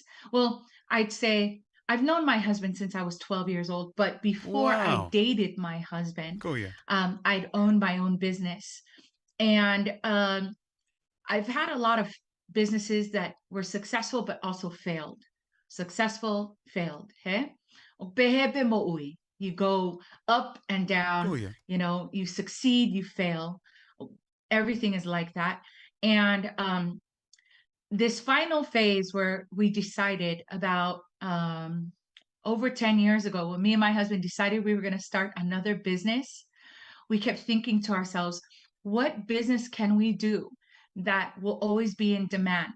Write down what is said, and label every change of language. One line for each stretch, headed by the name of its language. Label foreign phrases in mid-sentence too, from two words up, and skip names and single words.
English: Well, I'd say I've known my husband since I was 12 years old, but before I Wow. dated my husband, Go yeah. I'd owned my own business. And I've had a lot of businesses that were successful, but also failed. Successful, failed.
Tongan: Hey? O pehepe mo ui.
English: You go up and down, Oh, yeah. you succeed, you fail. Everything is like that. And this final phase where we decided about over 10 years ago, when me and my husband decided we were going to start another business, we kept thinking to ourselves, what business can we do that will always be in demand?